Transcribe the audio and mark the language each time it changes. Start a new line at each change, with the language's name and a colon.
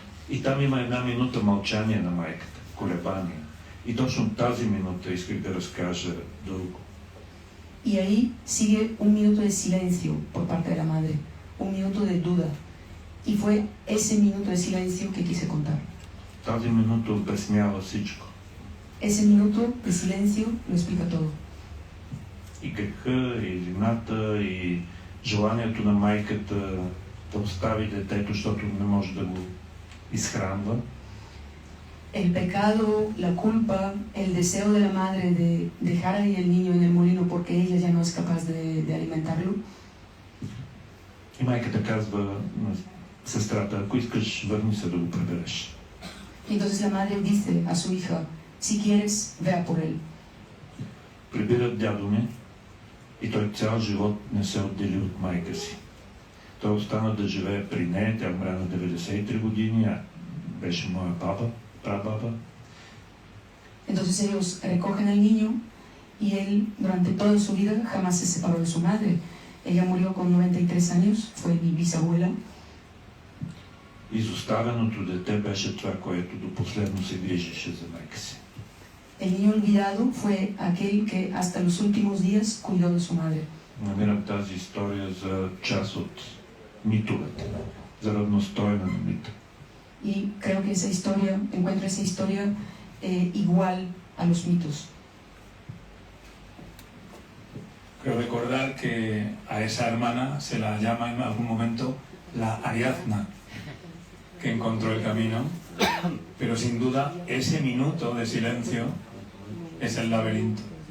Bulgarian: И там има една минута мълчание на майката, колебание. И точно тази минута исках да разкажа дълго.
Spanish: Y ahí sigue un minuto de silencio por parte de la madre, un minuto de duda. Y fue ese minuto de silencio que quise contar.
Bulgarian: Тази минута обяснява всичко.
Spanish: Ese minuto de silencio lo explica todo.
Bulgarian: И греха, и вината, и желанието на майката да остави детето, защото не може да го изхранва.
Spanish: El pecado, la culpa, el deseo de la madre de dejar ahí el niño en el molino porque ella ya no es capaz de alimentarlo.
Bulgarian: И майката казва на сестрата: "Ако искаш, върни се да го прибереш."
Spanish: Y entonces la madre dice a su hija: "Si quieres, ve a por él."
Bulgarian: Прибират дядо ми и той цял живот не се отдели от майка си. Той остана да живее при нея, тя умря на 93 години, а беше моя баба, прабаба.
Spanish: Entonces ellos recogen al niño y él durante toda su vida jamás se separó de su madre. Ella murió con 93 años, fue mi bisabuela.
Bulgarian: Изоставеното дете беше това, което до последно се грижеше за майка си.
Spanish: El niño olvidado fue aquel que hasta los últimos días cuidó de su madre.
Bulgarian: Намирам тази история за част от митовете, за равностойна на мита.
Spanish: Y creo que encuentro esa historia igual a los mitos. Creo recordar que a esa hermana se la llama en algún momento la Ariadna, que encontró el camino, pero sin duda ese minuto de silencio es el laberinto.